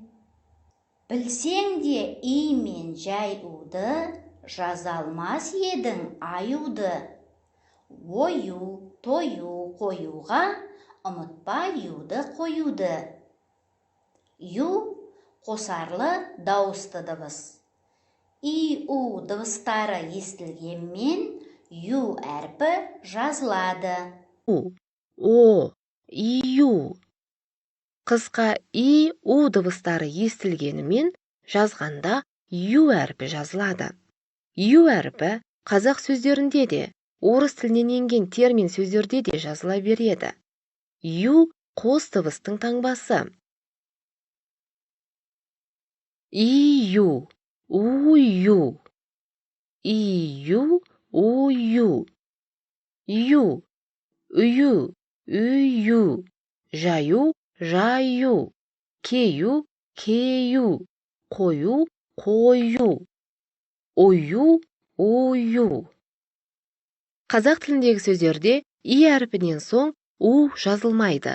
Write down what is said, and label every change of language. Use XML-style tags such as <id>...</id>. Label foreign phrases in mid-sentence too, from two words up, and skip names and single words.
<kk>Білсең де и мен жай уды жаза алмас едің аюды. Ою, тою, қоюға ұмытпа юды қоюды. Ю қосарлы дауысты дыбыс. И-у дыбыстары естілгенмен ю әрпі жазылады. О, и-ю. Қысқа и-у дыбыстары естілгенімен жазғанда ю әрпі жазылады. Ю әрпі қазақ сөздерінде де, орыс тілінен енген термин сөздерде де жазыла береді. Ю қос дыбыстың таңбасы. И-ю, у-ю. И-ю, у-ю. Ю, үйу, үйу. Жаю, жаю. Кею, кею. Қою, қою. Ою, ою. Қазақ тіліндегі сөздерде и әрпінен соң У жазылмайды.</kk>